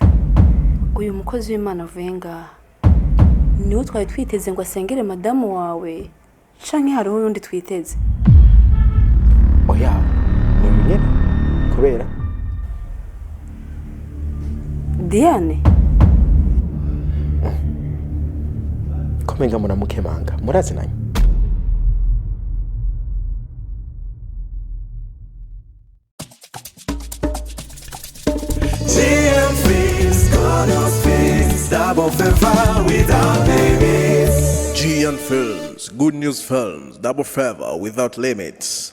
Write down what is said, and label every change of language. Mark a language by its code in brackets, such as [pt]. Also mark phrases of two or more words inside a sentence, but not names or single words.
[rn] Uyu mukozi w'Imana avuye ngaha niwe twari twiteze ngo asengere madamu wawe, canke hariho undi twiteze? Oya ni nyene kubera Diane komenga muramukemanga murazinanye. [en] Double favor without limits. GN Films, Good News Films, Double Favor Without Limits.